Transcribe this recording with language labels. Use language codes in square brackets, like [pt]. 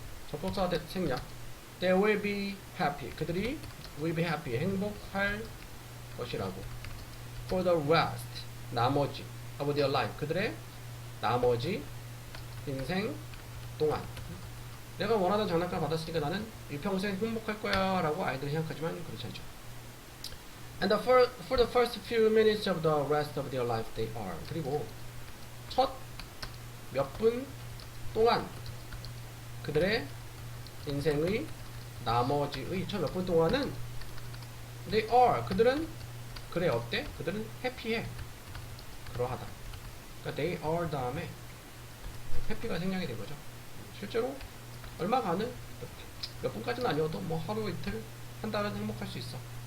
[ko] 접속사 생략 [en] They will be happy [ko] 그들이 [en] will be happy [ko] 행복할 것이라고 [en] For the rest [ko] 나머지 [en] of their life [ko] 그들의 나머지 인생 동안 내가 원하던 장난감 받았으니까 나는 일평생 행복할 거야 라고 아이들은 생각하지만 그렇지 않죠. [en] And for the first few minutes of the rest of their life they are [ko] 그리고 첫 몇 분 동안 그들의 인생의 나머지의 첫 몇 분 동안은 [en] they are [ko] 그들은 그래 어때? 그들은 해피해 그러하다. 그러니까 [en] they are [ko] 다음에 해피가 생략이 된 거죠. 실제로 얼마 가는 몇 분까지는 아니어도 뭐 하루 이틀 한 달은 행복할 수 있어.